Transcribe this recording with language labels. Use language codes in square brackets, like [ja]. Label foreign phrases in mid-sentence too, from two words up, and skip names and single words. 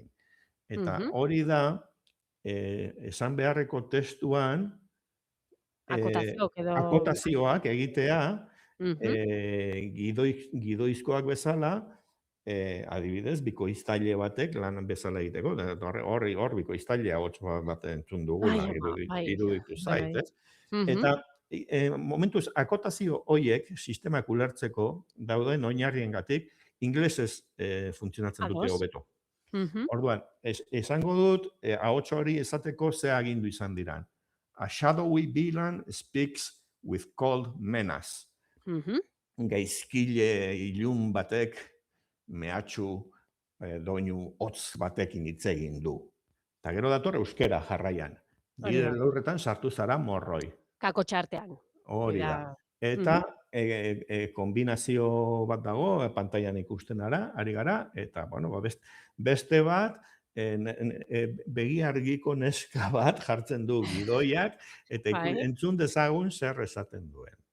[eu] Eta hori da, esan beharreko testuan, akotazioak egitea, gidoizkoak bezala, adibidez, bikoiztaile batek lan bezala egiteko, hor bikoiztailea hots bat entzun dugu, iruditu zait, ez? Eta momentuz, akotazio horiek sistemak ulertzeko dauden oinarriengatik ingelesez funtzionatzen dute hobeto. Orduan, esango dut, ahots hori esateko ze agindu izan diran. [en] A shadowy villain speaks with cold menace. [eu] Gaizkile ilun batek mehatxu doinu hotz batekin hitz egin du. Eta gero dator euskera jarraian. Nire lurretan sartu zara morroi. Kako txartean. Hori da. Eta kombinazio bat dago, pantailan ikusten ari gara, eta beste bat, begi argiko neska bat jartzen du gidoiak, eta entzun dezagun zer esaten duen.